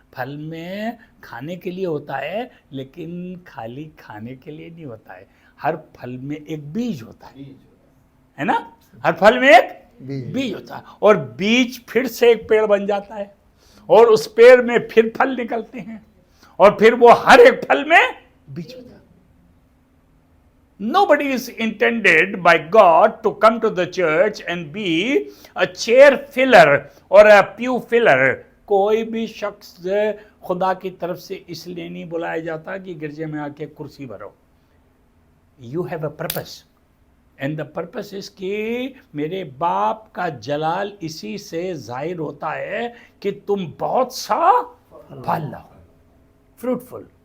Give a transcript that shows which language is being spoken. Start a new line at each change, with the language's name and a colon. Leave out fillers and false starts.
Hindi: फल में खाने के लिए होता है, लेकिन खाली खाने के लिए नहीं होता है। हर फल में एक बीज होता है ना? हर फल में एक बीज होता है, और बीज फिर से एक पेड़ बन जाता है, और उस पेड़ में फिर फल निकलते हैं, और फिर वो हर एक फल में बीज होता है।
English: Nobody is intended by God to come to the church and be a chair filler or a pew filler.
Hindi: कोई भी शख्स खुदा की तरफ से इसलिए नहीं बुलाया जाता कि गिरजे में आके कुर्सी भरो।
English: You have a purpose. And the purpose is
Hindi: कि मेरे बाप का जलाल इसी से जाहिर होता है कि तुम बहुत सा फल लाओ, fruitful.